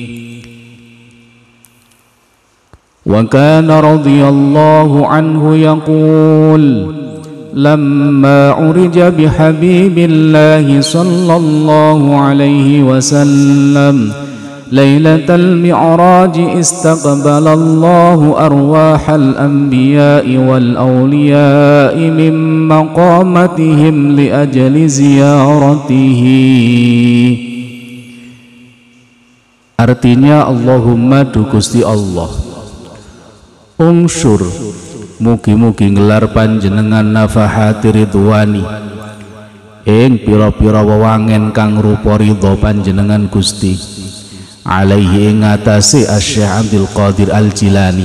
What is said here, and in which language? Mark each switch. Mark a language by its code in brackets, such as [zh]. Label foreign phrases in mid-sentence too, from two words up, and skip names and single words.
[ar] وكان رضي الله عنه يقول لما عرج بحبيب الله صلى الله عليه وسلم ليلة المعراج استقبل الله أرواح الأنبياء والأولياء من مقامتهم لأجل زيارته. [jv] Artinya, Allahumma du Gusti Allah, ungsyur mugi-mugi ngelar panjenengan [ar] نفحات رضوان [jv] ing pira-pira wewangen kang rupa ridha panjenengan Gusti alaihi ngatasi Asy-Syaikh Abdul Qadir Al-Jilani.